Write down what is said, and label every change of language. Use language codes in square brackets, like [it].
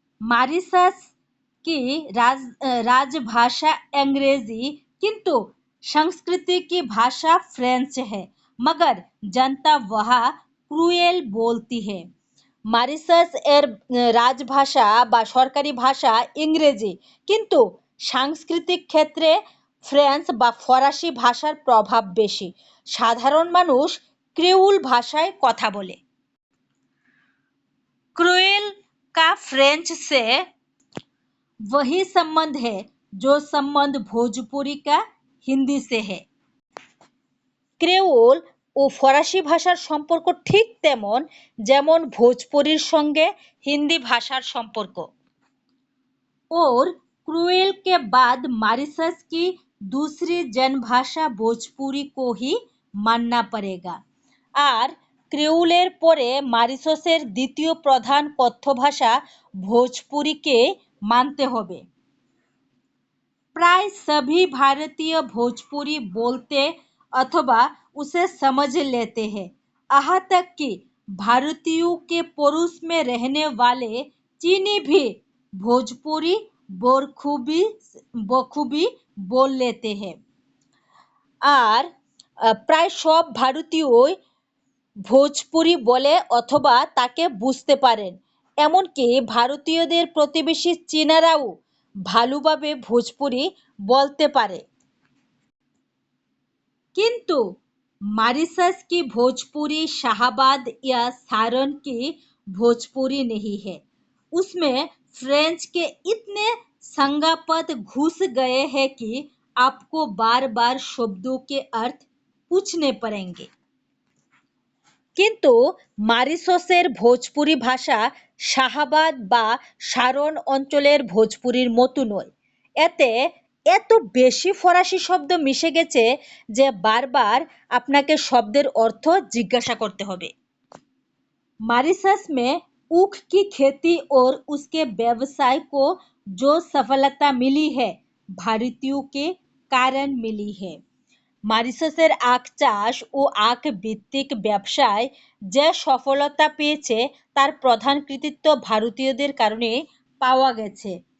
[hi] Mauritius की राजभाषा अंग्रेजी किंतु संस्कृति की भाषा फ्रेंच है मगर जनता वहाँ क्रुएल बोलती है। [bn] মরিশাস এর রাজভাষা বা সরকারি ভাষা ইংরেজি কিন্তু সাংস্কৃতিক ক্ষেত্রে ফ্রেঞ্চ বা ফরাসি ভাষার প্রভাব বেশি। সাধারণ মানুষ ক্রিওল ভাষায় কথা বলে। [hi] क्रुएल का फ्रेंच से वही संबंध है जो संबंध भोजपुरी का हिंदी से है। [bn] ক্রেওল ও ফরাসি ভাষার সম্পর্ক ঠিক তেমন যেমন ভোজপুরির সঙ্গে হিন্দি ভাষার সম্পর্ক। [hi] और क्रुएल के बाद मॉरिशस की दूसरी जनभाषा भोजपुरी को ही मानना पड़ेगा। [bn] আর ক্রেওলের পরে মরিশাসের দ্বিতীয় প্রধান কথ্য ভাষা ভোজপুরিকে মানতে হবে। [hi] प्राय सभी भारतीय भोजपुरी बोलते अथवा उसे समझ लेते हैं। यहाँ तक कि भारतीयों के पड़ोस में रहने वाले चीनी भी भोजपुरी बखूबी बोल लेते हैं। [bn] আর প্রায় সব ভারতীয়ই ভোজপুরি বলে অথবা তাকে বুঝতে পারেন। এমনকি ভারতীয়দের প্রতিবেশী চীনারাও ভালোভাবে ভোজপুরি বলতে পারে। [hi] किंतु मॉरिशस की भोजपुरी शाहबाद या सारण की भोजपुरी नहीं है। उसमें फ्रेंच के इतने संज्ञापद घुस गए हैं कि आपको बार बार शब्दों के अर्थ पूछने पड़ेंगे। [bn] কিন্তু মরিশাসের ভোজপুরি ভাষা শাহবাদ বা সারণ অঞ্চলের ভোজপুরির মতো নয়। এতে এত বেশি ফরাসি শব্দ মিশে গেছে যে বারবার আপনাকে শব্দের অর্থ জিজ্ঞাসা করতে হবে। [hi] मॉरिशस में ऊख की खेती और उसके व्यवसाय को जो सफलता मिली है भारतीयों के कारण मिली है। [bn] মরিশাসের আখ চাষ ও আখ ভিত্তিক ব্যবসায় যে সফলতা পেয়েছে তার প্রধান কৃতিত্ব ভারতীয়দের কারণে পাওয়া গেছে।